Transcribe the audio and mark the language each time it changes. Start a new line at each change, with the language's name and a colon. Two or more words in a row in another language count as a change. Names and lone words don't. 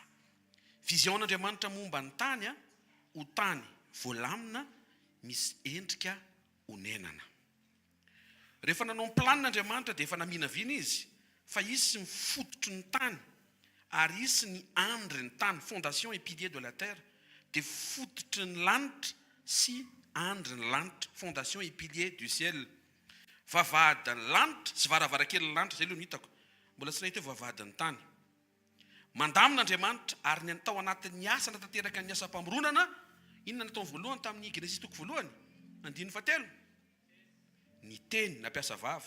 Malagasy: Vision n'Andriamanitra momba ny tany ho tany voalamina misy endrika ho nenana. Rehefa nanao ny planin'Andriamanitra dia efa namina viana izy, fa izy sy mifototry ny tany ary izy ny andre ny tany,
French: fondation et pilier de la terre,
Malagasy: dia fototry ny lanitra sy andre ny lanitra,
French: fondation et pilier du ciel.
Malagasy: Vavahadin'ny lanitra sy varavarakely lanitra, zay aloha no hitako. Mbola tsy nahita hoe vavahadin'ny tany. Mandamin'Andriamanitra ary ny tao anatin'ny asa natateraka ny asa-pamoronana, inona nataony voalohany tamin'ny Genesis toko voalohany, 1:7. Ny teny nampiasa vava.